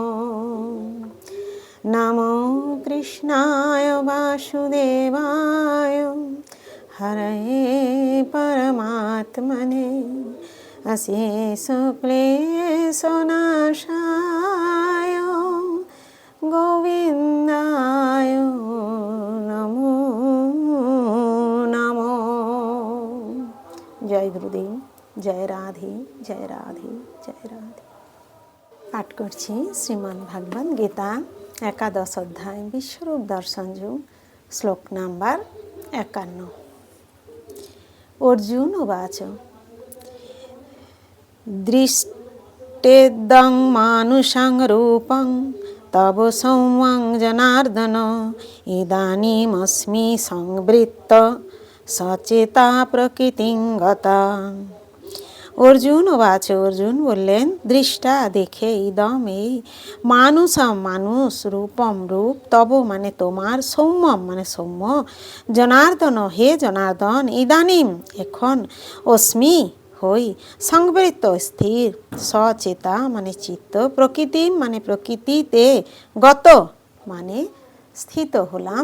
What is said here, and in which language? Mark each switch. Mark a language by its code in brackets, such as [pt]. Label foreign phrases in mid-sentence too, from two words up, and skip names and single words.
[sa] नमो कृष्णाय वासुदेवाय हरये परमात्मने अशेषक्लेशनाशाय गोविन्दाय नमो नमो। [hi] जय गुरुदेव, जय राधे जय राधे जय राधे। [bn] पाठ करছি শ্রীমদ্ ভাগবত গীতা একাদশ অধ্যায় বিশ্বরূপ দর্শন যোগ, শ্লোক নাম্বার 51। [sa] अर्जुन उवाच दृष्टेदं मानुषं रूपं तव सौम्यं जनार्दन, इदानीमस्मि संवृत्त सचेता प्रकृतिं गता। अर्जुन उवाच, [hi] अर्जुन बोलें दृष्टा देखे, [bn] इदम এই মানুষম মানুষ, রূপম রূপ, তব মানে তোমার, সৌম্যম মানে সৌম্য, জনার্দন হে জনার্দন, ইদানিম এখন, অস্মি হই, সংবৃত্ত স্থির, সচেতা মানে চিত্ত, প্রকৃতি মানে প্রকৃতিতে, গত মানে স্থিত হলাম।